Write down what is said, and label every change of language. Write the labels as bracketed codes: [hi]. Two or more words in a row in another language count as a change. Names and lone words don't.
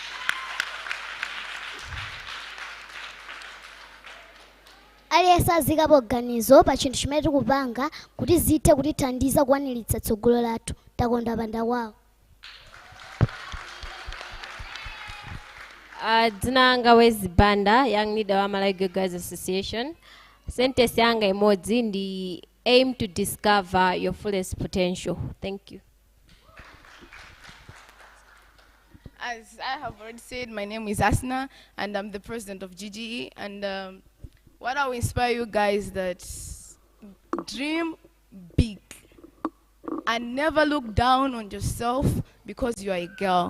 [ny] Aliyense azikapo ganizo pa chinthu chimene tikupanga kuti zithe kutithandiza kukwaniritsa tsogolo lathu. Takonda panda kwawo. Dzina langa Wezi Banda, [en] young leader [ny] wa Malawi Girls Association. [en] Sentence [ny] yanga imodzi ndi [en] aim to discover your fullest potential. Thank you. As I have already said, my name is Asna, and I'm the president of GGE. And what I will inspire you guys that dream big and never look down on yourself because you are a girl.